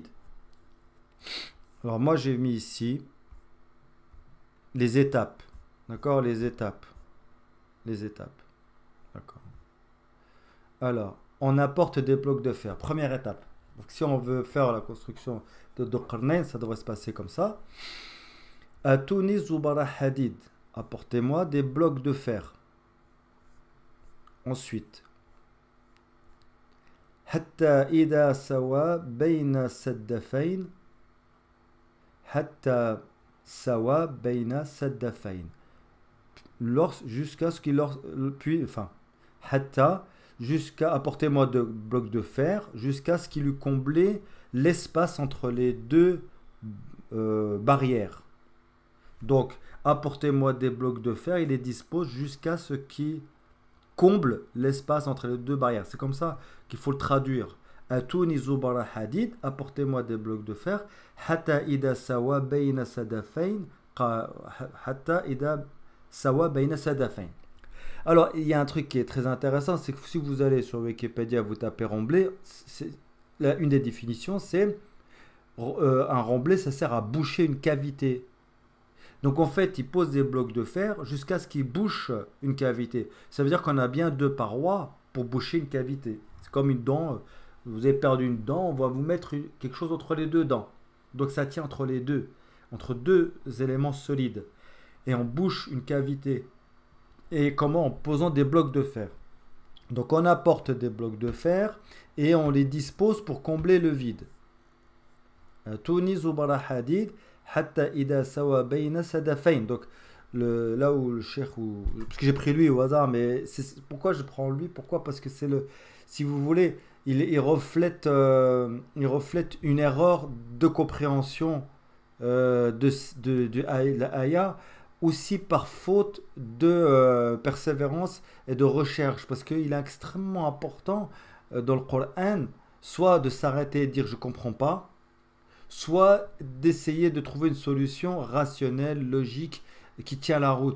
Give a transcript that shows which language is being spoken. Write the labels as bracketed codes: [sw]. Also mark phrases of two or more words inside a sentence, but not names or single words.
[fr] Alors, moi, j'ai mis ici les étapes. D'accord? Les étapes. D'accord. Alors, on apporte des blocs de fer. Première étape. Donc, si on veut faire la construction de Qarnayn, ça devrait se passer comme ça. [ar] آتوني زبر الحديد. [fr] Apportez-moi des blocs de fer. Ensuite, [ar] حتى إذا ساوى بين الصدفين. حتى ساوى بين الصدفين. [fr] Jusqu'à ce qu'il Hatta, apportez-moi de blocs de fer jusqu'à ce qu'il eût comblé l'espace entre les deux barrières. Donc, apportez-moi des blocs de fer, il les dispose jusqu'à ce qu'il comble l'espace entre les deux barrières. C'est comme ça qu'il faut le traduire. [ar] آتوني زبر الحديد, [fr] apportez-moi des blocs de fer. [ar] حتى إذا ساوى بين الصدفين. حتى إذا ساوى بين الصدفين. [fr] Alors, il y a un truc qui est très intéressant, c'est que si vous allez sur Wikipédia, vous tapez remblai, une des définitions, c'est un remblai, ça sert à boucher une cavité. Donc en fait, il pose des blocs de fer jusqu'à ce qu'il bouche une cavité. Ça veut dire qu'on a bien deux parois pour boucher une cavité. C'est comme une dent, vous avez perdu une dent, on va vous mettre quelque chose entre les deux dents. Donc ça tient entre deux éléments solides. Et on bouche une cavité. Et comment? En posant des blocs de fer. Donc on apporte des blocs de fer et on les dispose pour combler le vide. [ar] آتوني زبر الحديد حتى إذا ساوى بين الصدفين. [fr] Donc là où le cheikh, parce que j'ai pris lui au hasard, mais pourquoi je prends lui? Pourquoi? Parce que c'est si vous voulez, il reflète une erreur de compréhension de l'aya, aussi par faute de persévérance et de recherche, parce qu'il est extrêmement important dans le Coran, soit de s'arrêter et dire je comprends pas, soit d'essayer de trouver une solution rationnelle, logique, qui tient la route.